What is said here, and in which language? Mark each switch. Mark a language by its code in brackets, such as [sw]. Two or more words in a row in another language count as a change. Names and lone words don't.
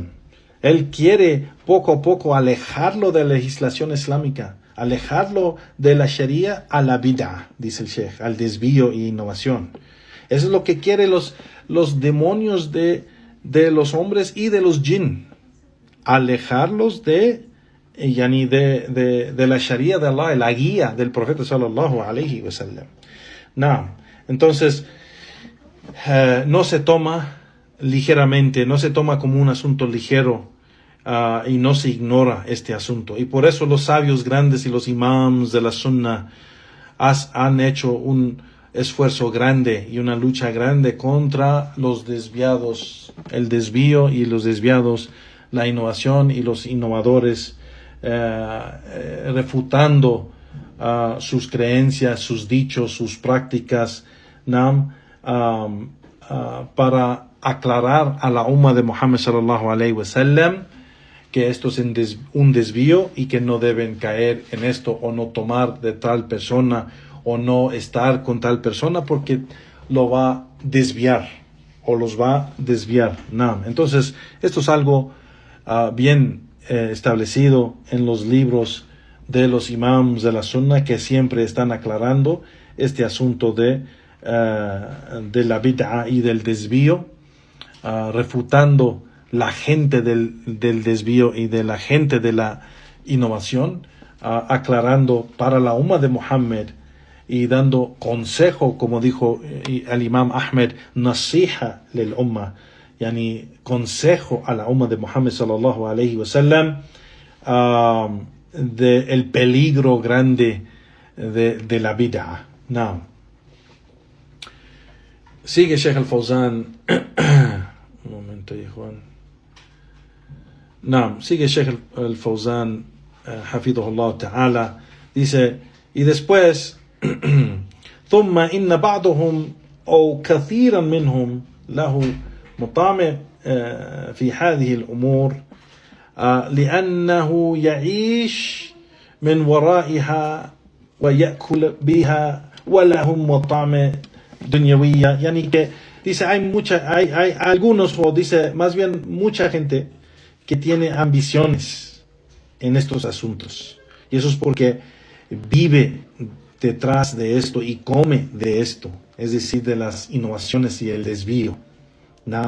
[es] Él quiere poco a poco alejarlo de la legislación islámica, alejarlo de la Sharia a la bid'ah, dice el Sheikh, al desvío e innovación. Eso es lo que quiere los demonios de los hombres y de los jinn, alejarlos de la Sharia de Allah, la guía del profeta [ar] صلى الله عليه وسلم. [es] No, entonces no se toma ligeramente, no se toma como un asunto ligero y no se ignora este asunto. Y por eso los sabios grandes y los imams de la sunnah han hecho un esfuerzo grande y una lucha grande contra los desviados, el desvío y los desviados, la innovación y los innovadores, refutando sus creencias, sus dichos, sus prácticas, para aclarar a la umma de Muhammad [ar] صلى الله عليه وسلم [es] que esto es un desvío y que no deben caer en esto o no tomar de tal persona o no estar con tal persona porque lo va a desviar o los va a desviar. No. Entonces, esto es algo bien establecido en los libros de los imams de la sunnah que siempre están aclarando este asunto de la bid'ah y del desvío, refutando la gente del desvío y de la gente de la innovación, aclarando para la umma de Muhammad y dando consejo, como dijo el imam Ahmed, [ar] نصيحة للأمة, [es] yani consejo a la umma de Muhammad [ar] صلى الله عليه وسلم, [es] del peligro grande de la bid'ah. No. Sigue Sheikh al-Fawzan. Un momento, Juan. No, sigue Sheikh al-Fawzan, [ar] حفظه الله تعالى. [es] Dice, y después, [ar] ثم إن بعضهم أو كثيرا منهم له مطامع في هذه الأمور لأنه يعيش من ورائها ويأكل بها ولهم مطامع dunyawiyya, [es] yani que dice hay algunos, o dice más bien mucha gente que tiene ambiciones en estos asuntos, y eso es porque vive detrás de esto y come de esto, es decir, de las innovaciones y el desvío, ¿no?